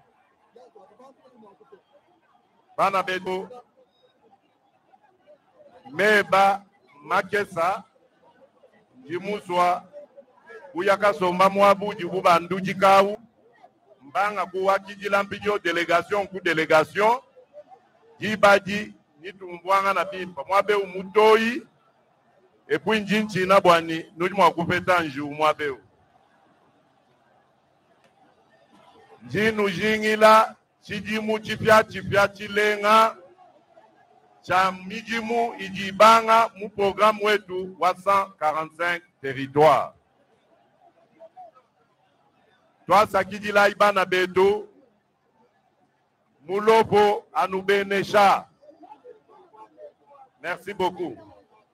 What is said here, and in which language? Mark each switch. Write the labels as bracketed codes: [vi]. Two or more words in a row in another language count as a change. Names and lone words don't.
[lua] bana betu meba makesa jimuswa kuyaka somba mwabu jikuba nduji kawu mbanga kuwakijila mpijo délégation ku délégation jibaji nitumbwanga na bimpa mwabe umutoi epui njinchi na bwani nujumwa kupeta nju mwabe njinu jingila chijimu chipya chilenga cha mijimu ijibanga mu programme wetu wa 145 territoires. Toi sakidila ibana beto mulopo anubenesha. [fr] Merci beaucoup.